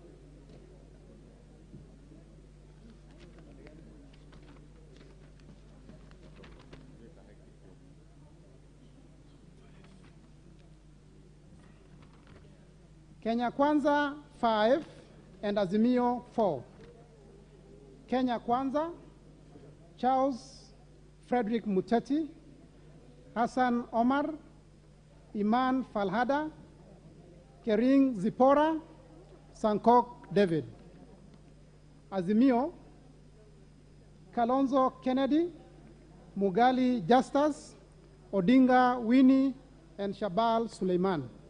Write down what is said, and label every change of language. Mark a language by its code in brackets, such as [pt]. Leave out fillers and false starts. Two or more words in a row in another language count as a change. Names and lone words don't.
[en] Kenya Kwanza 5 and Azimio 4. Kenya Kwanza, Charles Frederick Muteti, Hassan Omar, Iman Falhada, Kering Zipora, Sankok David. Azimio, Kalonzo Kennedy, Mugali Justus, Odinga Winnie, and Shabal Suleiman.